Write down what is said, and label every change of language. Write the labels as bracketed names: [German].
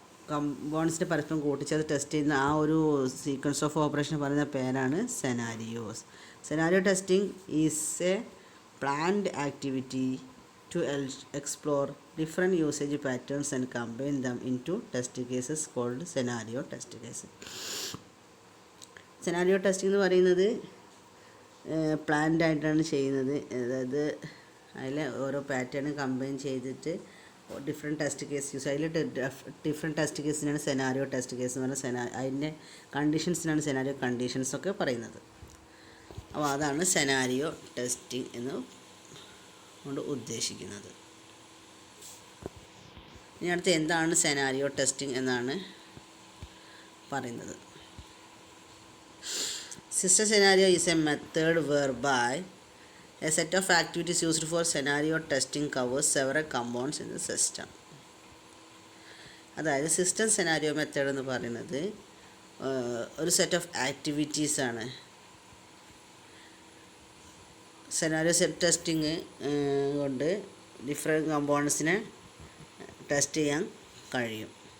[Malayalam] കമ്പോണൻസിനെ പരസ്പരം കൂട്ടിച്ചേർത്ത് ടെസ്റ്റ് ചെയ്യുന്ന ആ ഒരു സീക്വൻസ് ഓഫ് ഓപ്പറേഷൻ പറയുന്ന പേരാണ് scenarios. [English] Scenario testing is a planned activity to explore different usage patterns and combine them into test cases called scenario test case. [Malayalam] Scenario testing എന്ന് പറയുന്നത് planned ആയിട്ടാണ് ചെയ്യുന്നത്. അതായത് അതിൽ ഓരോ പാറ്റേൺ കമ്പൈൻ ചെയ്തിട്ട് ഡിഫറെൻറ്റ് ടെസ്റ്റ് കേസ് യൂസ് അതിൽ different test കേസിനാണ് scenario test case എന്ന് പറഞ്ഞാൽ അതിൻ്റെ കണ്ടീഷൻസിനാണ് സെനാരിയോ കണ്ടീഷൻസ് ഒക്കെ പറയുന്നത്. അപ്പോൾ അതാണ് സെനാരിയോ ടെസ്റ്റിംഗ് എന്ന് കൊണ്ട് ഉദ്ദേശിക്കുന്നത്. ഇനി അടുത്ത് എന്താണ് സെനാരിയോ ടെസ്റ്റിംഗ് എന്നാണ് പറയുന്നത്. [English] System scenario is a method whereby a set of activities used for scenario testing covers several components in the system. [Malayalam] അതായത് സിസ്റ്റം സെനാരിയോ മെത്തേഡ് എന്ന് പറയുന്നത് ഒരു set of ആക്ടിവിറ്റീസാണ്. Scenario set testing കൊണ്ട് ഡിഫറെൻറ്റ് കമ്പോണൻസിനെ ടെസ്റ്റ് ചെയ്യാൻ കഴിയും.